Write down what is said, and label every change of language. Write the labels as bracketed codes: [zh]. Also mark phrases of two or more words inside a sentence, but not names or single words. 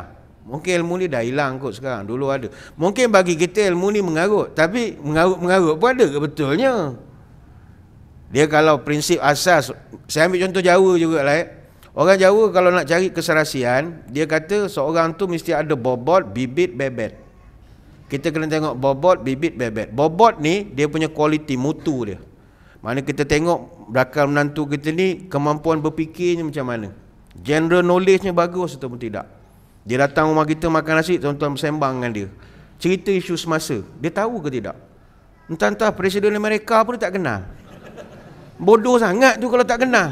[ms] Mungkin ilmu ni dah hilang kot sekarang. Dulu ada. Mungkin bagi kita ilmu ni mengarut. Tapi mengarut pun ada ke betulnya? Dia kalau prinsip asas, saya ambil contoh Jawa juga lah. Orang Jawa kalau nak cari keserasian, dia kata seorang tu mesti ada bobot, bibit, bebet. Kita kena tengok bobot, bibit, bebet. Bobot ni dia punya kualiti, mutu dia. Mana kita tengok bakal menantu kita ni kemampuan berfikirnya macam mana. [en] General knowledge-nya [ms] bagus ataupun tidak. Dia datang rumah kita makan nasi, tuan-tuan bersembang dengan dia. Cerita isu semasa. Dia tahu ke tidak? Entah-entah Presiden Amerika pun dia tak kenal. Bodoh sangat tu kalau tak kenal.